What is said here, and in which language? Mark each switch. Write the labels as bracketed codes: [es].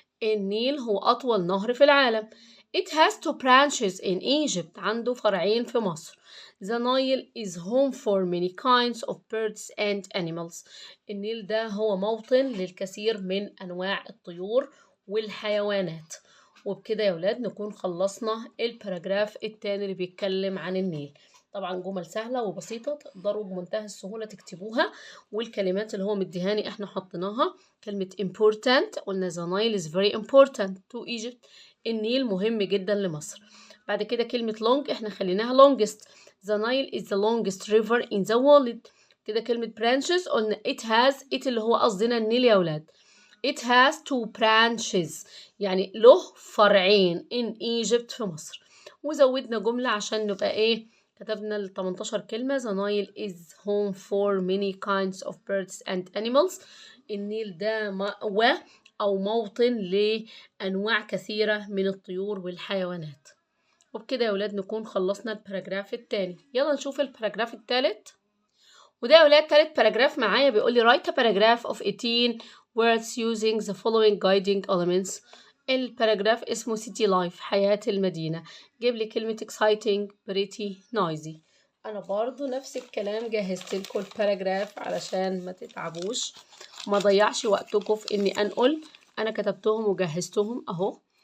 [ar] النيل هو أطول نهر في العالم. [en] It has 2 branches in Egypt. [ar] عنده فرعين في مصر. [en] The Nile is home for many kinds of birds and animals. [ar] النيل ده هو موطن للكثير من أنواع الطيور والحيوانات. وبكده يا ولاد نكون خلصنا الباراجراف التاني اللي بيتكلم عن النيل. طبعا جمل سهلة وبسيطة تقدروا بمنتهى السهولة تكتبوها، والكلمات اللي هو مديهاني احنا حطيناها. [en] كلمة important [ar] قلنا [en] the Nile is very important to Egypt. [ar] النيل مهم جدا لمصر. بعد كده كلمة long احنا خليناها longest. [en] the Nile is the longest river in the world. [ar] كده كلمة branches قلنا it اللي هو قصدنا النيل يا ولاد. [en] It has 2 branches. [ar] يعني له فرعين [en] in Egypt [ar] في مصر. وزودنا جملة عشان نبقى ايه، كتبنا ال 18 كلمة. [en] The Nile is home for many kinds of birds and animals. [ar] النيل ده مأوى أو موطن لأنواع كثيرة من الطيور والحيوانات. وبكده يا ولاد نكون خلصنا الباراجراف التاني. يلا نشوف الباراجراف التالت. وده يا ولاد تالت باراجراف معايا بيقول لي [en] write a paragraph of 18 words using the following guiding elements. [ar] الباراجراف اسمه city life. حياة المدينة. جيب لي كلمة exciting pretty noisy. أنا برضو نفس الكلام جهزت لكم الباراجراف علشان ما تتعبوش وما ضيعش وقتكم في إني أنقل. أنا كتبتهم وجهزتهم أهو.